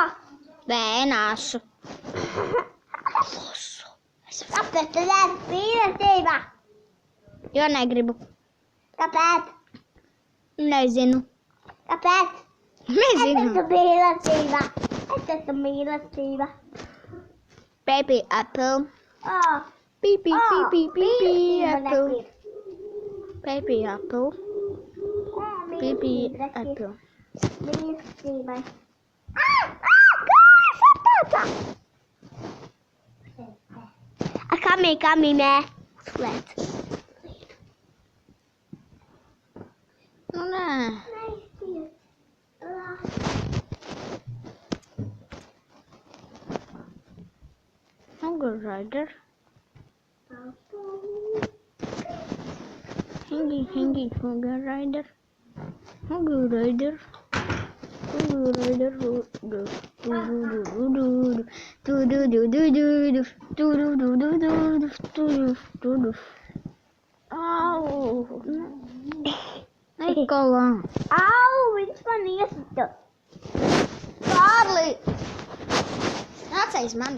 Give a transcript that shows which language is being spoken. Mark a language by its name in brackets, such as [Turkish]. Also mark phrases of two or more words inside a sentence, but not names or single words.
[Latvian] Nē, nāsu. Kāpēc tu nēsi mīlestība? Jo negribu. Kāpēc? Nezinu. Kāpēc? Nezinu. Es esmu mīlestība. Es esmu mīlestība. [English] Baby Apple. Oh. Baby [Latvian] Mīlestība [English] Apple. [Latvian] negrib. [English] Baby Apple. Baby [Latvian] Mīlestība [English] Apple. [Latvian] Mīlestībai. Kājas attāca! Kami, mē. Slēdz. Nu, nē. [English] Hunger Rider. Hangy, Hunger Rider. Hunger Rider. Hunger Rider. [Latvian] Au! Nikola! Au, viņš man iesita. Kārli! Nāc aiz mani.